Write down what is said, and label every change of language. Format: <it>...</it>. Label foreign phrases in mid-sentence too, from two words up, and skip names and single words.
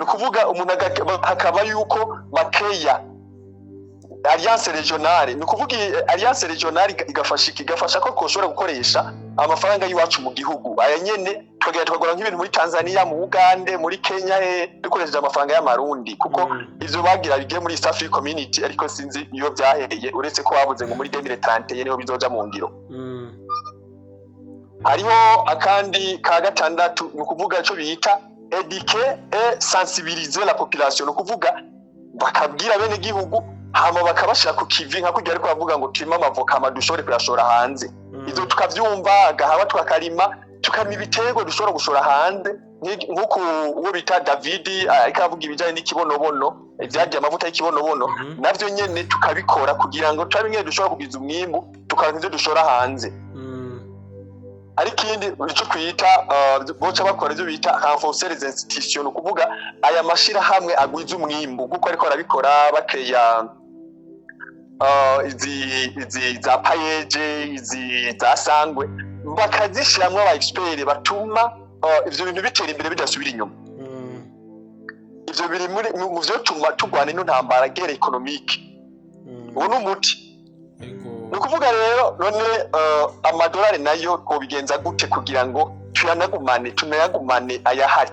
<rn>kuvuga umuntu hakaba yuko bakeya</rn> <fr>alliance régionale</fr> <rn>ni kuvuga</rn> <fr>alliance régionale</fr> <rn>igafasha ko koshobora gukoresha amafaranga y'iwacu mu gihugu aya nyene tukagora nk'ibintu muri Tanzania mu Uganda muri Kenya dukoresheje amafaranga y'amarundi kuko ivyo bagira bigiye muri East African Community ariko sinzi iyo byahereye uretse ko babuze ngo muri 2030 niho bizoja mu ngiro hariho akandi ka gatandatu ni kuvuga cyo bita</rn> <fr>éduquer et sensibiliser la population</fr> <rn>no kuvuga bakabwira bene gihugu hama bakabashira ku kivi nka kujya ariko bavuga ngo turimo amavoka amadushore kuyashora hanze izo tukavyumva gahaba twakarima tukama ibitego dushobora gushora hanze nkuko uwo bita David akavuga ibijanye n'ikibonobono ibyagiye amavuta y'ikibonobono navyo nyene tukabikora kugira ngo turabe dushobora kugiza umwimbu tukarangiza dushora hanze ariko ikindi icyo kwita boca bakora ibyo bita</rn> <fr>renforcer les institutions</fr> <rn>kuvuga aya mashira hamwe agwiza umwimbu kuko ariko arabikora bakeya izi za payeje izi za sangwe bakazishiramwe aba expert batuma ivyo bintu bitera imbere bidasubira inyuma ivyo biri mu byo tuma tugwana ino ntambara</rn> <fr>guerre économique</fr> <rn>ubu n'umuti nukuvuga rero none amadolari nayo ko bigenza gute kugira ngo tunayagumane ayahari</rn>